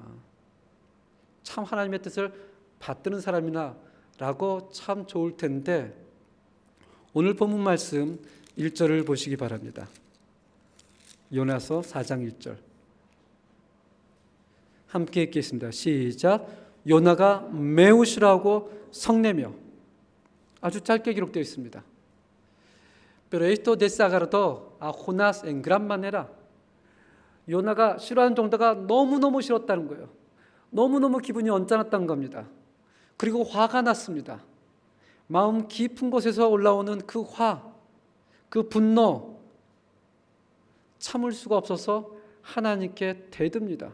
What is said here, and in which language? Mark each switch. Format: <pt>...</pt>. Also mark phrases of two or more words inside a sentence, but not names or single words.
<ko>참 하나님의 뜻을 받드는 사람이나 라고 참 좋을 텐데 오늘 본문 말씀 1절을 보시기 바랍니다. 요나서 4장 1절 함께 읽겠습니다. 시작. 요나가 매우 싫어하고 성내며 아주 짧게 기록되어 있습니다.</ko> <es>Pero esto desagrado a Jonás en gran manera.</es> <ko>요나가 싫어하는 정도가 너무너무 싫었다는 거예요. 너무너무 기분이 언짢았다는 겁니다. 그리고 화가 났습니다. 마음 깊은 곳에서 올라오는 그 화, 그 분노 참을 수가 없어서 하나님께 대듭니다.</ko>